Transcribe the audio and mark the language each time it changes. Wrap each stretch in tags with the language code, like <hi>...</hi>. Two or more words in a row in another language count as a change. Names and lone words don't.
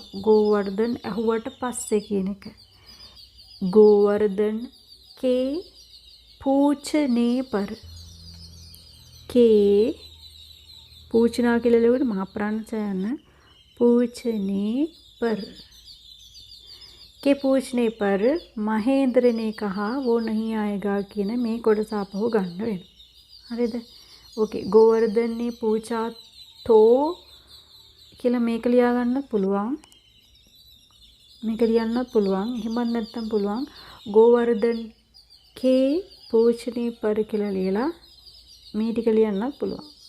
<si>गोवर्धन ඇහුවට පස්සේ කියන එක.</si> <hi>गोवर्धन के पूछने पर. के पूछना</hi> <si>කියලා ලියුවොත් මහා ප්‍රාණචයන</si> <hi>पूछने पर. के पूछने पर महेंद्र ने कहा वो नहीं आएगा</hi> <si>කියන මේ කොටස අපහු ගන්න වෙනවා. හරිද? ඕකේ.</si> <hi>गोवर्धन ने पूछा तो</hi> <si>කියලා මේක ලියා ගන්නත් පුළුවන්. මේක ලියන්නත් පුළුවන්. එහෙමත් නැත්නම් පුළුවන්</si> <hi>गोवर्धन के पूछने पर</hi> <si>කියලා ලියලා මේ ටික ලියන්නත් පුළුවන්.</si>